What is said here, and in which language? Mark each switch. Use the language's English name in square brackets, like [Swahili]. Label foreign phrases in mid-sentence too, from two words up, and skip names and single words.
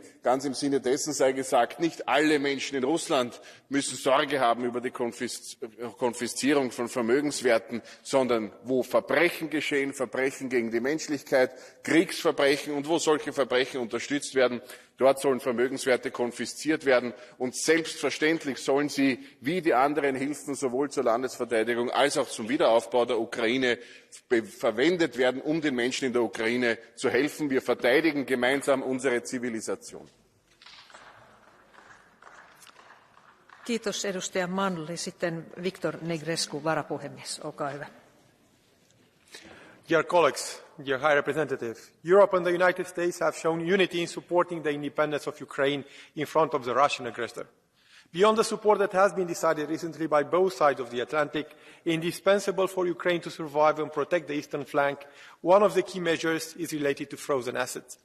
[German] Ganz im Sinne dessen sei gesagt, nicht alle Menschen in Russland müssen Sorge haben über die Konfiszierung von Vermögenswerten, sondern wo Verbrechen geschehen, Verbrechen gegen die Menschlichkeit, Kriegsverbrechen, und wo solche Verbrechen unterstützt werden, Dort sollen Vermögenswerte konfisziert werden, und selbstverständlich sollen sie wie die anderen Hilfen sowohl zur Landesverteidigung als auch zum Wiederaufbau der Ukraine verwendet werden, um den Menschen in der Ukraine zu helfen. Wir verteidigen gemeinsam unsere Zivilisation. [Finnish] Kiitos edustaja Manli. Sitten Viktor Negrescu, varapuhemies. Olkaa hyvä. [English] Dear colleagues, dear High Representative, Europe and the United States have shown unity in supporting the independence of Ukraine in front of the Russian aggressor. Beyond the support that has been decided recently by both sides of the Atlantic, indispensable for Ukraine to survive and protect the eastern flank, one of the key measures is related to frozen assets.